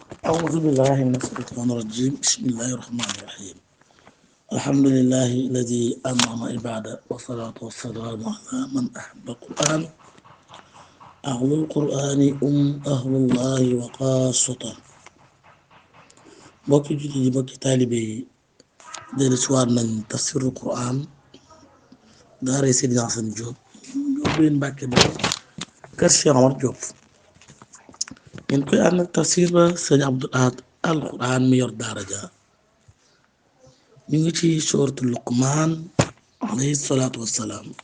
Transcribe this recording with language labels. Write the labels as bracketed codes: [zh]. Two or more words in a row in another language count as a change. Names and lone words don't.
[ar] أعوذ بالله من الشيطان الرجيم بسم الله الرحمن الرحيم الحمد لله الذي أنعم عباده والصلاة والسلام على من أحب القرآن أهل القرآن أهل الله وخاصته [wo] mbokki jullit yi mbokki taalibe yi dellu si waat nañ tafsirul Qur'an daaray Seydina Hasan Diop Ndiobène Mbàkke ba kër Cheikh Omar Diop ngeen koy ànd ak tafsir ba sëñ Abdul Ahad al Qur'an mi yor daara ja ñu ngi ci suratul Luqmaan [ar] عليه الصلاة والسلام